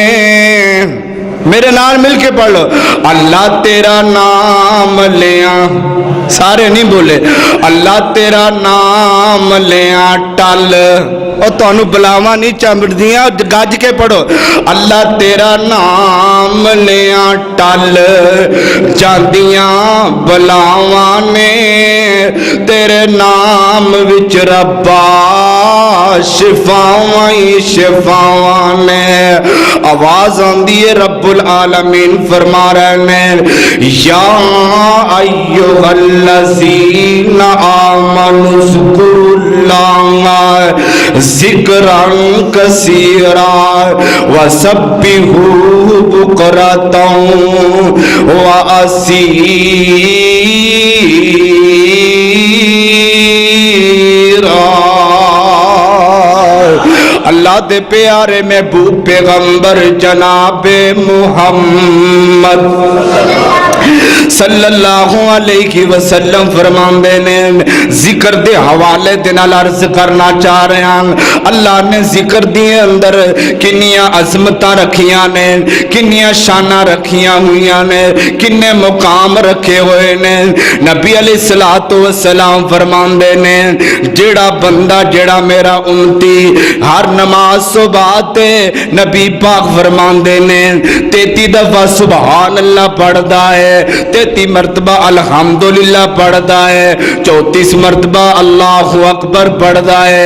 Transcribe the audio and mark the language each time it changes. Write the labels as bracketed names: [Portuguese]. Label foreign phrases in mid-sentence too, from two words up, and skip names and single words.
[Punjabi] میرے نال مل کے پڑھ لو، اللہ تیرا نام لیا، سارے نہیں بولے، اللہ تیرا نام لیا ٹل، اور تہانوں بلاواں نہیں چمبڑدیاں، گج کے پڑھو، اللہ تیرا نام لیا ٹل جاندیاں بلاواں نے، تیرے نام وچ ربا شفاواں ہی شفاواں نے. آواز آندی ہے [Arabic] رب العالمین [Urdu] فرما رہے ہیں [Arabic] يا أيها الذين آمنوا اذكروا الله ذكرا كثيرا وسبحوه بكرة وأصيلا. [Punjabi] اللہ دے پیارے محبوب پیغمبر جنابِ محمد [Arabic] صلى الله عليه وسلم [Punjabi] فرماندے نے ذکر دے حوالے دے نال عرض کرنا چاہ رہے ہیں. اللہ نے ذکر دے اندر کنیاں عظمتاں رکھیاں نے، کنیاں شاناں رکھیاں ہوئیاں نے، کنے مقام رکھے ہوئے نے. नबी [Arabic] عليه الصلاة والسلام [Punjabi] فرماندے نے جیہڑا بندہ جیہڑا میرا امتی ہر نماز صبح تے نبی پاک فرماندے نے 33 دفعہ [Arabic] سبحان الله [Punjabi] پڑھدا ہے، 33 مرتبہ الحمدللہ پڑھدا ہے، 34 مرتبہ [Arabic] الله أكبر [Punjabi] پڑھدا ہے.